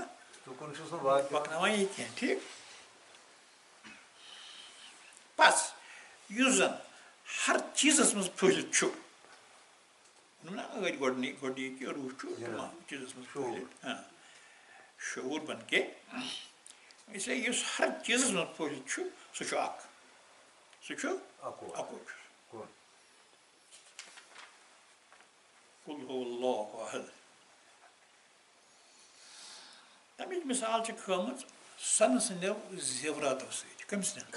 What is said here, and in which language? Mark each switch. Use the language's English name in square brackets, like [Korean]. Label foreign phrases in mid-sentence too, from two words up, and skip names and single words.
[Kashmiri] تُکُن چھُس نہٕ واتہِ پَکناوان یہِ کینٛہہ ٹھیٖک بس یُس زَن ہر چیٖزَس منٛز پھٔہلِتھ چھُ نا ٲدۍ گۄڈنِکہِ روح چھُ تمام چیٖزَس منٛز پھٔہلِتھ [Urdu] شعوٗر بن کے اس لیے [Kashmiri] یُس ہر چیٖزَس منٛز پھٔہلِتھ چھُ سُہ چھُ اکھ سُہ چھُ اَکُے چھُ [Arabic] قُل هو الله احد [Kashmiri] تَمِچ مِثال چھِ کھٲمٕژ سۄنہٕ سٕنٛدیو زیوراتو سۭتۍ کٔمۍ سٕنٛدٮ۪ن